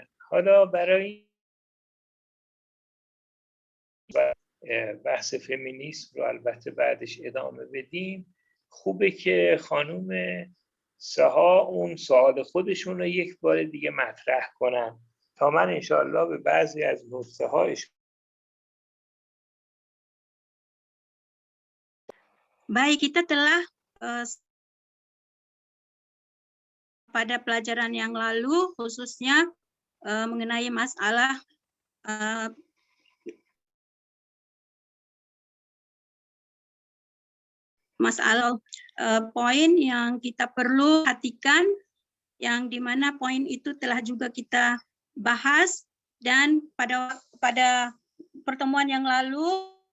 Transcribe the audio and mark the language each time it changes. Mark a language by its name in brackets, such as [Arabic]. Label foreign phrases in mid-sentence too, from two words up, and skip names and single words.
[Persian] حالا برای بحث فمینیسم رو البته بعدش ادامه بدیم خوبه که خانم سها اون سوال خودشون رو یک بار دیگه مطرح کنن تا من انشاءالله به بعضی از نکته هایش. [Indonesian] Baik, kita telah pada pelajaran yang lalu khususnya mengenai masalah poin yang kita perlu perhatikan, yang dimana poin itu telah juga kita bahas dan pada pertemuan yang lalu